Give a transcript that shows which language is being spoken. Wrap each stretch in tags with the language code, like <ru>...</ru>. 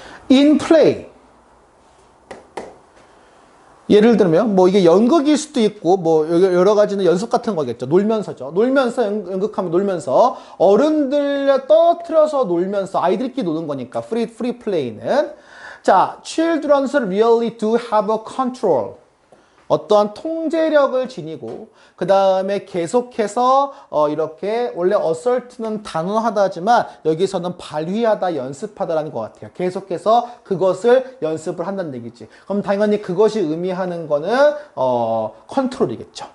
<en>in play.</en> <ko>예를 들면 뭐 이게 연극일 수도 있고 뭐 여러 가지는 연습 같은 거겠죠. 놀면서죠. 놀면서 연극하면 놀면서 어른들 떨어뜨려서 놀면서 아이들끼리 노는 거니까 free play는. 자,</ko> <en>children's really do have a control.</en> <ko>어떠한 통제력을 지니고 그 다음에 계속해서 이렇게 원래 assert는 단언하다지만 여기서는 발휘하다, 연습하다라는 것 같아요. 계속해서 그것을 연습을 한다는 얘기지. 그럼 당연히 그것이 의미하는 거는 컨트롤이겠죠.</ko>